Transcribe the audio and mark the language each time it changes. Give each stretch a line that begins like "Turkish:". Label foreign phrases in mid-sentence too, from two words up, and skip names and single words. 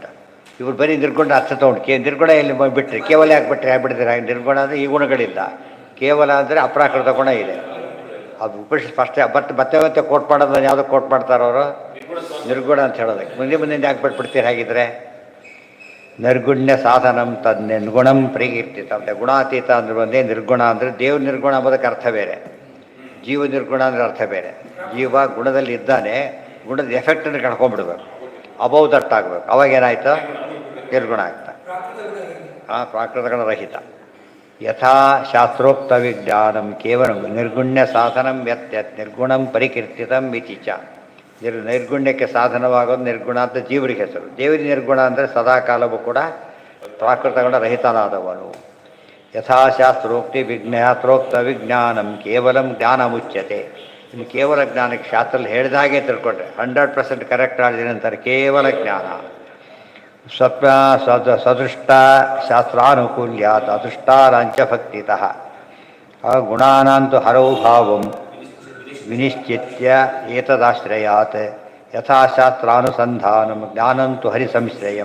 Kannada: ಇವ್ರು ಬರೀ ನಿರ್ಗುಣ ಅರ್ಥ ತೊಗೊಂಡು ನಿರ್ಗುಣ ಎಲ್ಲಿ ಬಿಟ್ಟರೆ ಕೇವಲ ಯಾಕೆ ಬಿಟ್ಟರೆ ಬಿಡ್ತೀರ? ನಿರ್ಗುಣ ಅಂದರೆ ಈ ಗುಣಗಳಿಲ್ಲ, ಕೇವಲ ಅಂದರೆ ಅಪ್ರಾಕೃತ ಗುಣ ಇದೆ. ಅದು ಉಪನಿಷತ್ ಸ್ಪಷ್ಟ. ಮತ್ತೆ ಕೋಟ್ ಮಾಡೋದು ಯಾವುದೋ ಕೋಟ್ ಮಾಡ್ತಾರೆ ಅವರು? ನಿರ್ಗುಣ ಅಂತ ಹೇಳೋದಕ್ಕೆ. ಮುಂದೆ ಯಾಕೆ ಬಿಟ್ಬಿಡ್ತೀರಿ ಹಾಗಿದ್ರೆ?
Sanskrit: ನಿರ್ಗುಣ್ಯ ಸಾಧನಂ ತದ್ ನಿರ್ಗುಣಂ ಪ್ರಕೀರ್ತಿತ ಅಂತ.
Kannada: ಗುಣಾತೀತ ಅಂದ್ರೆ ಒಂದೇ, ನಿರ್ಗುಣ ಅಂದರೆ ದೇವ್ರ ನಿರ್ಗುಣ ಅಂಬೋದಕ್ಕೆ ಅರ್ಥ ಬೇರೆ, ಜೀವ ನಿರ್ಗುಣ ಅಂದರೆ ಅರ್ಥ ಬೇರೆ. ಜೀವ ಗುಣದಲ್ಲಿ ಇದ್ದಾನೆ, ಗುಣದ ಎಫೆಕ್ಟನ್ನು ಕಳ್ಕೊಂಡ್ಬಿಡ್ಬೇಕು,
English: above that
Kannada: ಆಗಬೇಕು. ಅವಾಗೇನಾಯ್ತು? ನಿರ್ಗುಣ ಆಗ್ತಾ. ಪ್ರಾಕೃತಗಳ ರಹಿತ.
Sanskrit: ಯಥಾ ಶಾಸ್ತ್ರೋಕ್ತ ವಿಜ್ಞಾನಂ ಕೇವಲ ನಿರ್ಗುಣ್ಯ ಸಾಧನಂ ಯತ್ ನಿರ್ಗುಣಂ ಪರಿಕೀರ್ತಿತಂ ಇತಿ ಚ.
Kannada: ನೈರ್ಗುಣ್ಯಕ್ಕೆ ಸಾಧನವಾಗೋದು ನಿರ್ಗುಣ ಅಂತ ಜೀವರಿಗೆ ಹೆಸರು. ದೇವರಿಗೆ ನಿರ್ಗುಣ ಅಂದರೆ ಸದಾಕಾಲವೂ ಕೂಡ ಪ್ರಾಕೃತಗಳ ರಹಿತನಾದವನು.
Sanskrit: ಯಥಾಶಾಸ್ತ್ರೋಕ್ತಿ ವಿಜ್ಞಾತ್ರೋಕ್ತ ವಿಜ್ಞಾನಂ ಕೇವಲಂ ಜ್ಞಾನ ಮುಚ್ಯತೆ.
Kannada: ಇನ್ನು ಕೇವಲ ಜ್ಞಾನಕ್ಕೆ ಶಾಸ್ತ್ರದಲ್ಲಿ ಹೇಳಿದಾಗೆ ತಿಳ್ಕೊಂಡ್ರೆ 100% ಕರೆಕ್ಟ್ ಆಡಿದ್ರೆ ಅಂತಾರೆ ಕೇವಲ ಜ್ಞಾನ.
Sanskrit: ಸದೃಷ್ಟ ಶಾಸ್ತ್ರಾನುಕೂಲ್ಯಾತ್ ಅದೃಷ್ಟಾರಾಂಚ ಭಕ್ತಿತಃ ಗುಣಾನಾಂತು ಹರೌ ಭಾವಂ ವಿನಿಶ್ಚಿತ್ಯ ಏತದಾಶ್ರಯಾತ್ ಯಥಾಶಾಸ್ತ್ರಾನುಸಂಧಾನಂ ಜ್ಞಾನಂತು ಹರಿಸಂಶ್ರಯಂ.